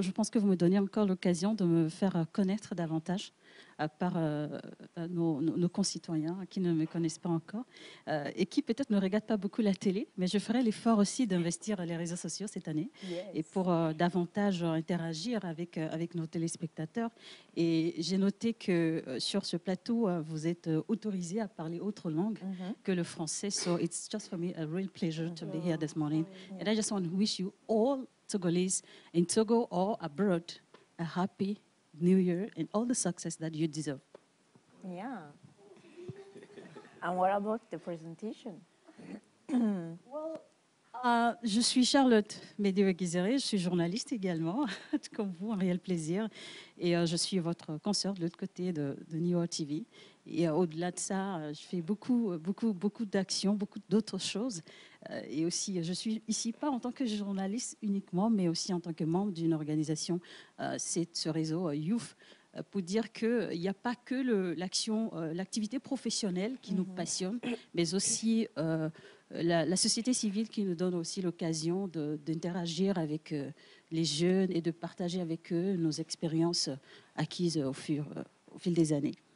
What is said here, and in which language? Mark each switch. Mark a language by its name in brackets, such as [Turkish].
[French] Je pense que vous me donnez encore l'occasion de me faire connaître davantage par nos concitoyens qui ne me connaissent pas encore et qui peut-être ne regardent pas beaucoup la télé, mais je ferai l'effort aussi d'investir les réseaux sociaux cette année et pour davantage interagir avec nos téléspectateurs. Et j'ai noté que sur ce plateau, vous êtes autorisé à parler autre langue que le français. [English] So it's just for me a real pleasure to be here this morning. And I just want to wish you all Togolese in Togo or abroad a happy New Year and all the success that you deserve. Yeah. And what about the presentation? [French] Je suis Charlotte Médéo-Guizéré, je suis journaliste également, comme vous, un réel plaisir. Et je suis votre consoeur de l'autre côté de New York TV. Et au-delà de ça, je fais beaucoup d'actions, beaucoup d'autres choses. Et aussi, je suis ici pas en tant que journaliste uniquement, mais aussi en tant que membre d'une organisation, c'est ce réseau Youth, pour dire qu'il n'y a pas que l'activité professionnelle qui nous passionne, mais aussi la société civile qui nous donne aussi l'occasion d'interagir avec les jeunes et de partager avec eux nos expériences acquises au fil des années.